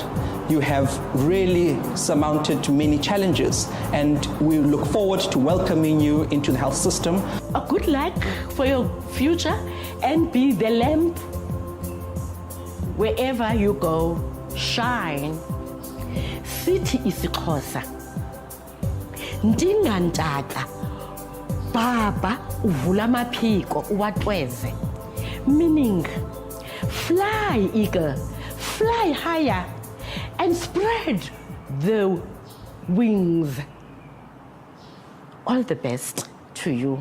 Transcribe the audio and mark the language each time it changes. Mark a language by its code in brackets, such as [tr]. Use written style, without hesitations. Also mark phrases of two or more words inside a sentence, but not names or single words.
[en] You have really surmounted many challenges, and we look forward to welcoming you into the health system. A good luck for your future, and be the lamp wherever you go. Shine. [xh] Sithi isiXhosa, ndingantaka baba uvula amaphiko uwatweze. [en] Meaning, fly eagle, fly higher and spread the wings. All the best to you.